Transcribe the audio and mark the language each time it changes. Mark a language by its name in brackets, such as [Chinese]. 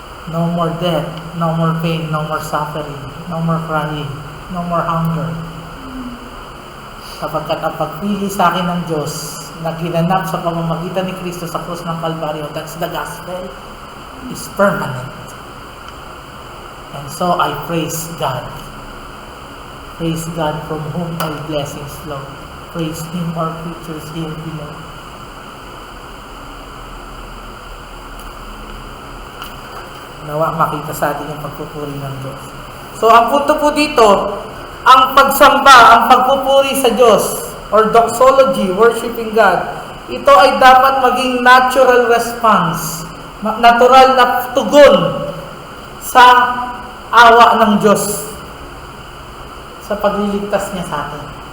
[English] No more death. No more pain. No more suffering. No more crying. No more hunger. [Filipino] Sapagkat ang pagpili sa akin ng Diyos na ginanap sa pamamagitan ni Kristo sa krus ng Kalbaryo, [English] that's the gospel, is permanent. And so I praise God. Praise God from whom all blessings flow. Praise Him, our creatures here below. [Filipino] Nawa makita sa atin yung pagpupuri ng Diyos. So ang punto po dito, ang pagsamba, ang pagpupuri sa Diyos, [English] or doxology, worshiping God, [Filipino] ito ay dapat maging [English] natural response, [Filipino] natural na tugon sa awa ng Diyos sa pagliligtas niya sa atin.